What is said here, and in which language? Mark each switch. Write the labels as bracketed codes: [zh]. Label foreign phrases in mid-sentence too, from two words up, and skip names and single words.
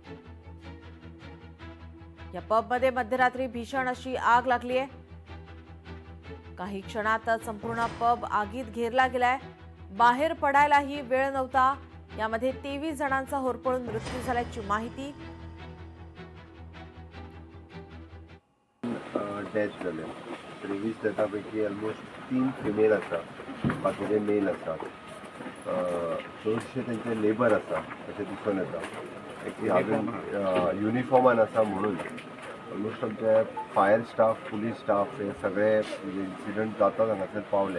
[mr] या पबमध्ये मध्यरात्री भीषण अशी आग लागली आहे। काही क्षणातच संपूर्ण पब आगीत घेरला गेलाय। बाहेर पडायलाही वेळ नव्हता। यामध्ये 23 जणांचा होरपळून मृत्यू झाल्याची माहिती। [kok] डेथ जाले 23 डेथापैकी ऑलमोस्ट 3 फिमेल आसा, बाकीचे मेल आसा। चडशे त्यांचे लेबर आसा अशें दिसून येता। एक हांवें युनिफॉर्मान आसा म्हणून ऑलमोस्ट आमचे [en] fire staff, police staff [kok] हे सगळे इन्सिडंट जाता हांगासर पावले।